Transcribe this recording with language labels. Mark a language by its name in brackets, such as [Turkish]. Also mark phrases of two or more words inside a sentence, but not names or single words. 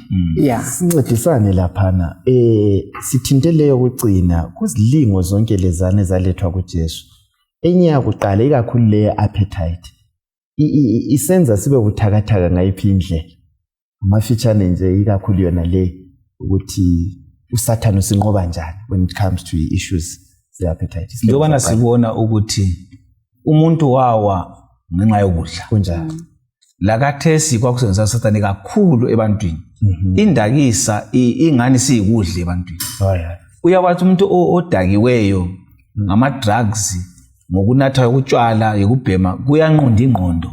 [North Ndebele] sincedisane laphana sithinteleyo ukugcina kuzilingo zonke lezane zalethwa kuJesu enye yakuqala ikakhulu le appetite isenza sibe buthakathaka ngayiphi indlela amafitshane nje ikakhulu yona le ukuthi uSathane usinqoba njani [English] when it comes to issues the appetite [North Ndebele] njengoba sibona ukuthi umuntu wawa ngenxa yokudla kunjani lakathesi kwakusenza uSathane kakhulu ebantwini indakisa ingani siyikudla ebantwini uyawathi umuntu odakiweyo ngama drugs ngokunatha ukutshwala yokubhema kuyanqonda ingqondo